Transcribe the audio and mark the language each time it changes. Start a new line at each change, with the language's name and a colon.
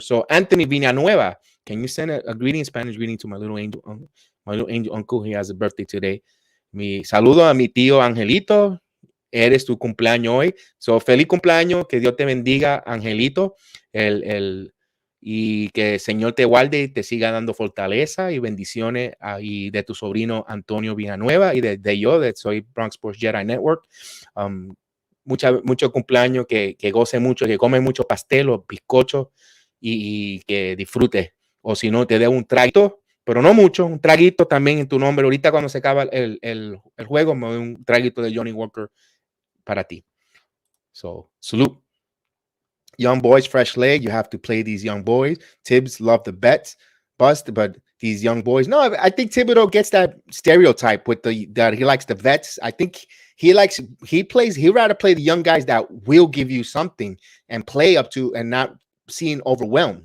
English: So Anthony Villanueva, can you send a greeting, Spanish greeting to my little angel uncle? He has a birthday today.
Spanish: Mi saludo a mi tío Angelito. Eres tu cumpleaños hoy. So feliz cumpleaños. Que Dios te bendiga, Angelito. Y que el Señor te guarde y te siga dando fortaleza y bendiciones y de tu sobrino Antonio Villanueva y de yo, soy Bronx Sports Jedi Network. Mucho cumpleaños, que goce mucho, que come mucho pastel o bizcocho y que disfrute. O si no, te dé un traguito, pero no mucho, un traguito también en tu nombre. Ahorita cuando se acaba el juego, me doy un traguito de Johnny Walker para ti.
English: So, salute. Young boys, fresh leg. You have to play these young boys. Tibbs love the bets, bust, but these young boys. No, I think Thibodeau gets that stereotype with that he likes the vets. I think he'd rather play the young guys that will give you something and play up to and not seeing overwhelmed.